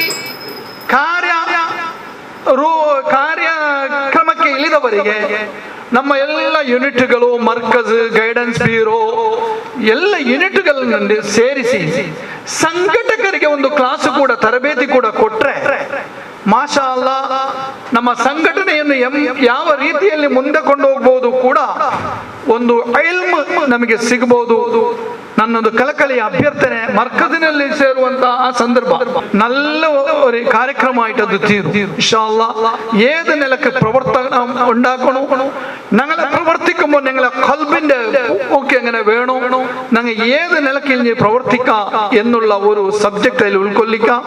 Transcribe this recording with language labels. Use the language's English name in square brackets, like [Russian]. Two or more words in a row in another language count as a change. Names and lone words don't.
[Kannada] ಕಾರ್ಯಕ್ರಮಕ್ಕೆ ಇಳಿದವರಿಗೆ ನಮ್ಮ ಎಲ್ಲ ಯೂನಿಟ್ಗಳು, ಮರ್ಕಜ್, [English] guidance bureau [Kannada] ಎಲ್ಲ ಯೂನಿಟ್ಗಳನ್ನು ಸೇರಿಸಿ ಸಂಘಟಕರಿಗೆ ಒಂದು ಕ್ಲಾಸ್ ಕೂಡ, ತರಬೇತಿ ಕೂಡ ಕೊಟ್ರೆ [Arabic] ما شاء الله [Kannada] ನಮ್ಮ ಸಂಘಟನೆಯನ್ನು ಯಾವ ರೀತಿಯಲ್ಲಿ ಮುಂದೆ ಕೊಂಡು ಹೋಗ್ಬೋದು ಕೂಡ ಒಂದು ಇಲ್ಮ್ ನಮಗೆ ಸಿಗಬಹುದು. ನನ್ನೊಂದು ಕಳಕಳಿಯ ಅಭ್ಯರ್ಥನೆ, ಮರ್ಕಜಿನಲ್ಲಿ ಸೇರುವಂತಹ [Malayalam] ആ സന്ദർഭം നല്ല ഒരു കാര്യക്രമമായിട്ട് തീരും. [Arabic] إن شاء الله [Malayalam] ഏത് നിലക്ക് പ്രവർത്തനം ഉണ്ടാക്കണം, ഞങ്ങളെ പ്രവർത്തിക്കുമ്പോൾ ഞങ്ങളെ ഖൽബിന്റെ ഒക്കെ എങ്ങനെ വേണോ, ഞങ്ങൾ ഏത് നിലക്കിൽ പ്രവർത്തിക്കാം എന്നുള്ള ഒരു സബ്ജക്റ്റ് അതിൽ ഉൾക്കൊള്ളിക്കാം.